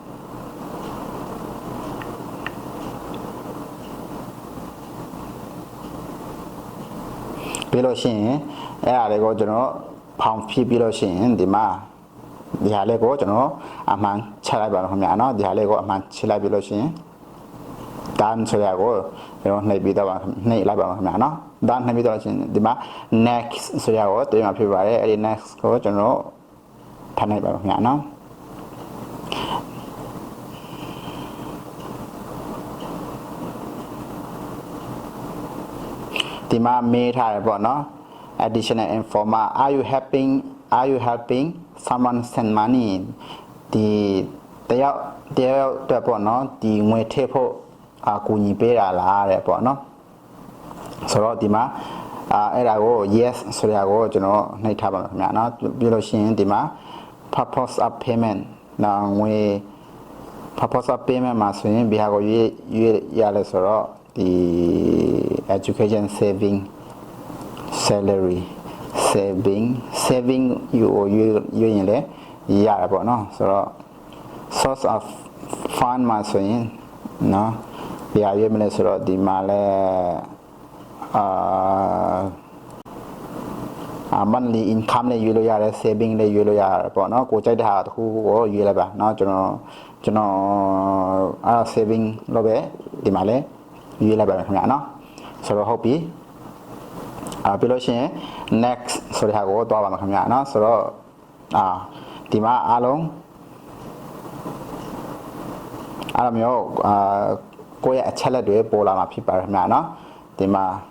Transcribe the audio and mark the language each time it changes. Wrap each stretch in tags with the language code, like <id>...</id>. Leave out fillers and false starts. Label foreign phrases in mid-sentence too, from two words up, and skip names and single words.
<my>ပြီးလို့ရှိရင်အဲ့ဒါလေးကိုကျွန်တော်ဖောင်ဖြည့်ပြီးလို့ရှိရင်ဒီမှာဒီဟာလေးကိုကျွန်တော်အမှန်ချက်လိုက်ပါခင်ဗျာနော်ဒီဟာလေးကိုအမှန်ချက်လိုက်ပြီးလို့ရှိရင်ဒန်ဆိုရကိုကျွန်တော်နှိပ်ပြီးတော့နှိပ်လိုက်ပါခင်ဗျာနော်ဒန်နှိပ်ပြီးတော့ချင်းဒီမှာ next ဆိုရကိုတွေ့မှာဖြစ်ပါတယ်အဲ့ဒီ next ကိုကျွန်တော်ထားနှိပ်ပါခင်ဗျာနော် ဒီမှာမေးထားတယ်ပေါ့နော်</my> <en>additional info</en> <my>မှာ</my> <en>are you helping someone send money</en> <my>ဒီတယောက်အတွက်ပေါ့နော်ဒီငွေထည့် ဖို့အကူညီပေးတာလားတဲ့ပေါ့နော်ဆိုတော့ဒီမှာအဲ့ဒါကို yes ဆို ရကိုကျွန်တော်နှိပ်ထားပါမယ်ခင်ဗျာနော်ပြီးလို့ရှိရင်ဒီမှာ</my> <en>purpose of payment</en> <my>နော်ငွေ</my> <en>purpose of payment</en> <my>မှာဆိုရင်ဘယ်ဟာကိုရွေးရလဲဆိုတော့ဒီ</my> <en>education saving salary saving</en> <my>ယူရင်လည်းရရပေါ့နော်ဆိုတော့</my> <en>source of fund</en> <my>မှာဆိုရင်နော်ဘယ်ဟာရွေးမလဲဆိုတော့ဒီမှာလဲ</my> <en>monthly income</en> <my>လည်းရွေးလို့ရတယ် saving လည်းရွေးလို့ရတယ်ပေါ့နော်ကိုကြိုက်တဲ့ဟာတစ်ခုကိုရွေးလိုက် ပါเนาะကျွန်တော်saving လို့ပဲဒီမှာလဲရွေးလိုက်ပါမယ်ခင်ဗျာเนาะဆိုတော့ဟုတ်ပြီပြီးလို့ရှိရင် next ဆိုတဲ့ဟာကိုတွားပါမယ်ခင်ဗျာเนาะဆိုတော့ဒီမှာအားလုံးအဲ့လိုမျိုးကိုယ့်ရဲ့အချက်လက်တွေပေါ်လာမှာဖြစ်ပါတယ်ခင်ဗျာနော်ဒီမှာ</my>